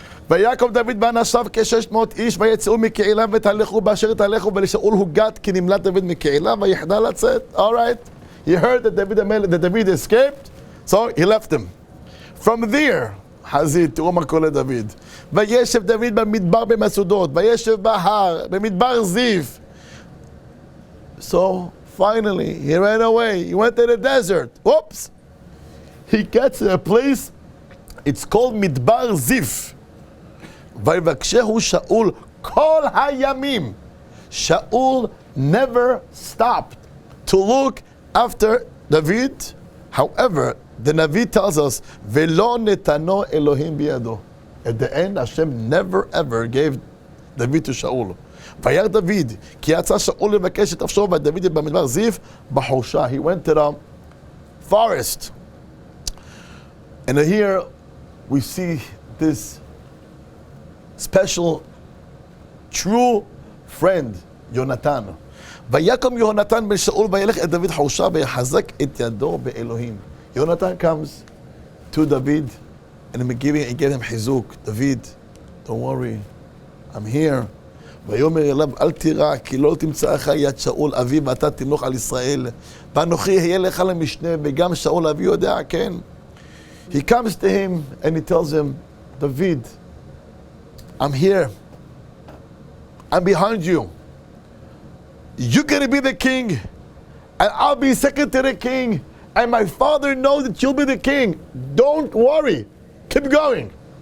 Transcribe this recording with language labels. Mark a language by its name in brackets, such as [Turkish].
[Hebrew] ויקום דוד באנשיו כ600 איש ויצאו מקהילה ותהלכו באשר תהלכו ולשאול הוגת כי נמלט דוד מקהילה ויחדל לצאת. [English] All right. He heard that David escaped, so he left him. From there, [Hebrew] חזית, תראו מה קורה לדוד. וישב דוד במדבר במסודות, וישב בהר, במדבר זיף. [English] So, finally, he ran away. He went to the desert. Whoops! He gets to a place, it's called Midbar Zif. [Hebrew] ויבקשהו שאול כל הימים. [English] Shaul never stopped to look after David. However, the Navi tells us, [Hebrew] ולא נתנו אלוהים בידו. [English] At the end, Hashem never ever gave David to Shaul. [Hebrew] וירא דוד, כי יצא שאול לבקש את נפשו, ודוד במדבר זיף בחורשה. [English] He went to the forest. And here we see this special, true friend, יהונתן. [Hebrew] ויקום יהונתן בן שאול וילך את דוד חורשה ויחזק את ידו באלוהים. [English] Yonatan comes to David and he gave him חיזוק. David, don't worry, I'm here. [Hebrew] ויאמר אליו אל תירא כי לא תמצא לך יד שאול אבי ואתה תמלוך על ישראל ואנוכי אהיה לך למשנה וגם שאול אבי יודע כן. [English] He comes to him and he tells him, David, I'm here. I'm behind you. You're going to be the king and I'll be second to the king. And my father knows that you'll be the king. Don't worry. Keep going.